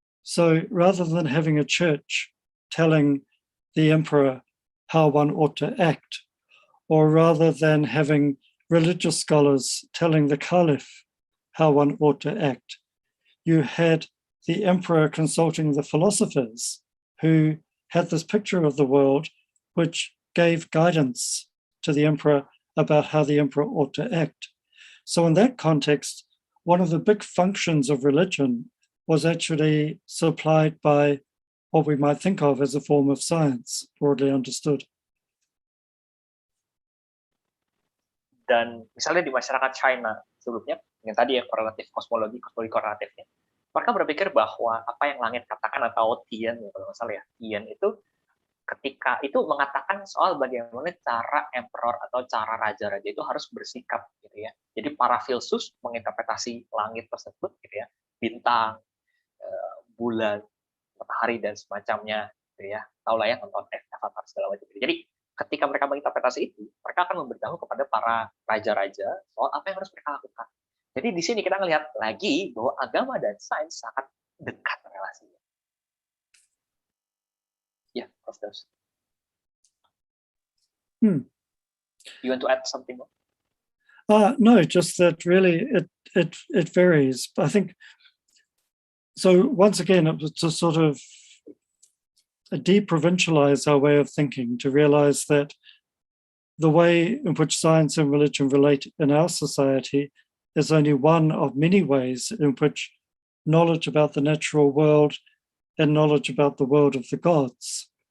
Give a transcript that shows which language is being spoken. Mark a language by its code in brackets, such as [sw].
[en] So rather than having a church telling the emperor how one ought to act, or rather than having religious scholars telling the caliph how one ought to act, you had the emperor consulting the philosophers who had this picture of the world which gave guidance to the emperor about how the emperor ought to act. So in that context, one of the big functions of religion was actually supplied by what we might think of as a form of science, broadly understood. [id] Dan misalnya di masyarakat China sebelumnya, yang tadi ya korelatif kosmologi korelatifnya, mereka berpikir bahwa apa yang langit katakan atau Tian, ya, kalau nggak salah ya, Tian itu ketika itu mengatakan soal bagaimana cara emperor atau cara raja-raja itu harus bersikap gitu ya. Jadi para filsuf menginterpretasi langit tersebut gitu ya, bintang, bulan, matahari dan semacamnya gitu ya. Tahu lah ya nonton Avatar segala macam. Jadi ketika mereka menginterpretasi itu, mereka akan memberitahu kepada para raja-raja soal apa yang harus mereka lakukan. Jadi di sini kita melihat lagi bahwa agama dan sains sangat dekat relasinya. [en] Yeah, of those. You want to add something more? No, just that really it varies. I think so. Once again, it was to sort of deprovincialize our way of thinking, to realize that the way in which science and religion relate in our society is only one of many ways in which knowledge about the natural world and knowledge about the world of the gods.